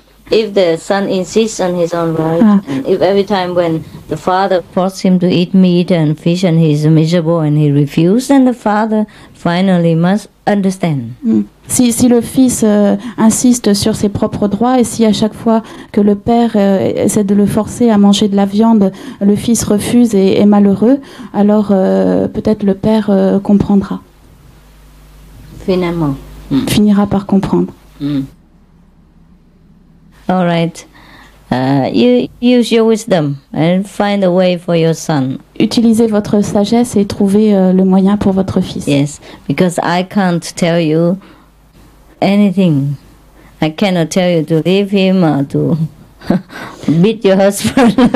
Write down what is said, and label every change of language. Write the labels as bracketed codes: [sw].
[en] If the son insists on his own right, and if every time when the father forces him to eat meat and fish and he's miserable and he refuses, then the father finally must understand. [fr] Si le fils insiste sur ses propres droits et si à chaque fois que le père essaie de le forcer à manger de la viande, le fils refuse et est malheureux, alors peut-être le père comprendra. Finalement. Finira par comprendre. [en] All right. You use your wisdom and find a way for your son. [fr] Utilisez votre sagesse et trouvez le moyen pour votre fils. [en] Yes, because I can't tell you anything. I cannot tell you to leave him or to beat your husband.